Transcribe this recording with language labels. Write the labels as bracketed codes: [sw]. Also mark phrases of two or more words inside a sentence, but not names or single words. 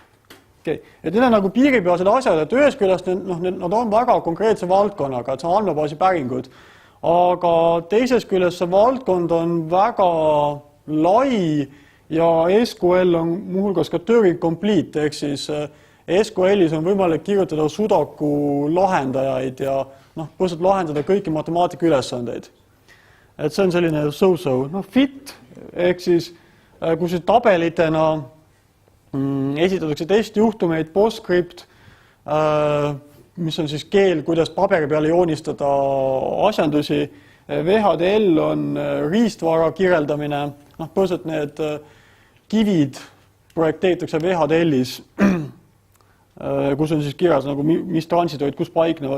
[et] Et need on nagu piiripealsed asjad, et ühes küljest nad on väga konkreetse valdkonnaga, et see on andmebaasi päringud, aga teises küljest see valdkond on väga lai ja SQL on muuhulgas ka Turing Complete, ehk siis SQL-is on võimalik kirjutada sudoku lahendajaid ja põhiliselt lahendada kõiki matemaatika ülesandeid. Et see on selline so-so. Fit, ehk siis kus siis tabelitena esitatakse testijuhtumeid, PostScript, mis on siis keel, kuidas paberi peale joonistada asjandusi. VHDL on riistvara kirjeldamine, põhiliselt need kivid projekteeritakse VHDL-is, kus on siis kirjas, mis transitoid, kus paiknevad.